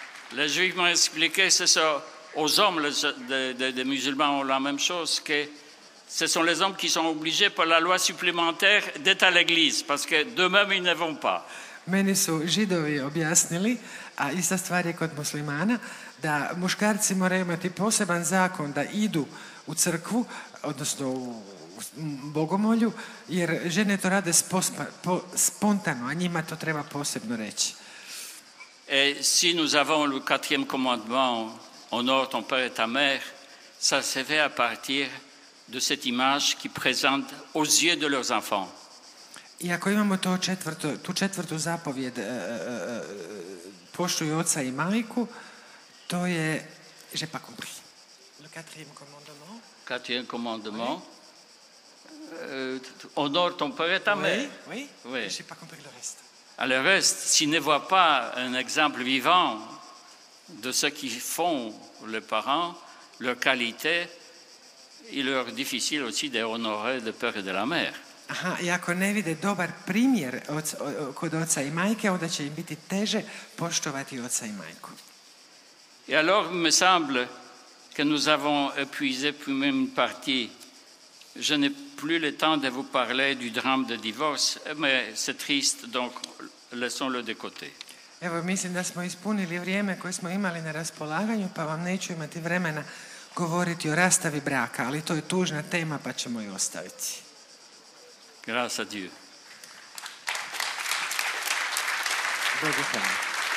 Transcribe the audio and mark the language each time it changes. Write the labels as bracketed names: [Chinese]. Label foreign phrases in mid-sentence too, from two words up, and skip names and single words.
[French] Les Juifs m'ont expliqué, c'est ça, aux hommes, des musulmans ont la même chose, que ce sont les hommes qui sont obligés par la loi supplémentaire d'être à l'église, parce que d'eux-mêmes, ils ne vont pas. [Croatian] Meni su Židovi objasnili, a ista stvar je kod muslimana, da muškarci moraju imati poseban zakon da idu u crkvu, odnosno u bogomolju, jer žene to rade spontano, a njima to treba posebno reći. [French] Et si nous avons le 4e commandement, honore ton père et ta mère, ça se fait à partir de cette image qui présente aux yeux de leurs enfants. [Croatian] I ako imamo tu četvrtu zapovjed, poštuj oca i majku, to je, [French] j'ai pas compris, le 4e commandement. 4e commandement, honore ton père et ta mère. Oui, Oui. j'ai pas compris le reste. À le reste, s'ils ne voient pas un exemple vivant de ce qu'ils font les parents, leur qualité, il leur est difficile aussi d'honorer le père et de la mère. [Croatian] Aha, i ako ne vide dobar primjer kod oca i majke, onda će im biti teže poštovati oca i majku. [French] Et alors, il me semble que nous avons épuisé plus même une partie. Je n'ai plus le temps de vous parler du drame de divorce, mais c'est triste, donc laissons-le de côté. [Croatian] Evo, mislim da smo ispunili vrijeme koje smo imali na raspolaganju, pa vam neću imati vremena govoriti o rastavi braka, ali to je tužna tema, pa ćemo je ostaviti. [French] Grâce à Dieu. [Croatian] Bogu hvala.